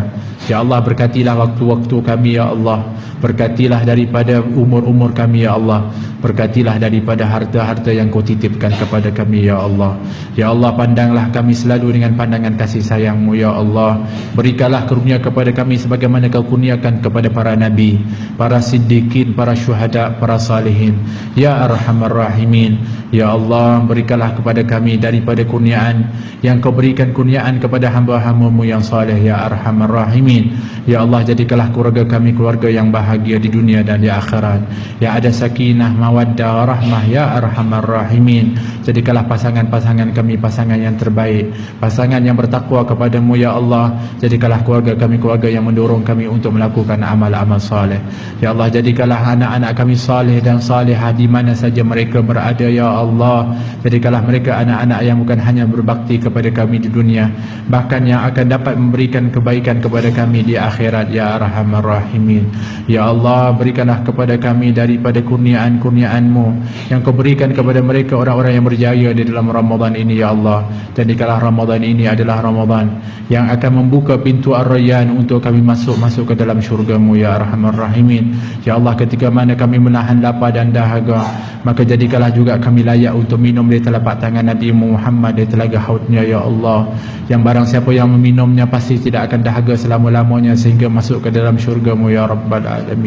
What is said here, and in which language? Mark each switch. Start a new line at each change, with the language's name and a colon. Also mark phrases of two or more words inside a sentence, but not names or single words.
Malay: Ya Allah, berkatilah waktu-waktu kami ya Allah, berkatilah daripada umur-umur kami ya Allah, berkatilah daripada harta-harta yang kau titipkan kepada kami ya Allah. Ya Allah, pandanglah kami selalu dengan pandangan kasih sayang-Mu ya Allah. Berikanlah karunia kepada kami sebagaimana kau kurniakan kepada para nabi, para siddiqin, para syuhada, para salihin.
Arabic: يا أرحم الراحمين.
Malay: Ya Allah, berikanlah kepada kami daripada kurniaan yang kau berikan, kurniaan kepada hamba-hamba-Mu yang saleh
Arabic: يا أرحم الراحمين.
Malay: Ya Allah, jadikanlah keluarga kami keluarga yang bahagia di dunia dan di akhirat, yang ada sakinah, mawaddah, rahmah
Arabic: يا أرحم الراحمين.
Malay: Jadikanlah pasangan-pasangan kami pasangan yang terbaik, pasangan yang bertakwa kepada-Mu ya Allah. Jadikanlah keluarga kami keluarga yang mendorong kami untuk melakukan amal-amal saleh. Ya Allah, jadikanlah anak-anak kami saleh dan salihah di mana saja mereka berada ya Allah. Jadikanlah mereka anak-anak yang bukan hanya berbakti kepada kami di dunia, bahkan yang akan dapat memberikan kebaikan kepada kami di akhirat
Arabic: يا أرحم الراحمين.
Malay: Ya Allah, berikanlah kepada kami daripada kurniaan-kurniaan-Mu yang kau berikan kepada mereka orang-orang yang berjaya di dalam Ramadan ini ya Allah. Jadikanlah Ramadan ini adalah Ramadan yang akan membuka pintu Ar-Rayyan untuk kami masuk ke dalam syurga-Mu
Arabic: يا أرحم الراحمين.
Malay: Ya Allah, ketika mana kami menahan lapar dan dahaga, maka jadikanlah juga kami layak untuk minum dari telapak tangan Nabi Muhammad di telaga haudnya ya Allah, yang barang siapa yang meminumnya pasti tidak akan dahaga selama-lamanya sehingga masuk ke dalam syurga-Mu
Arabic: يا رب العالمين.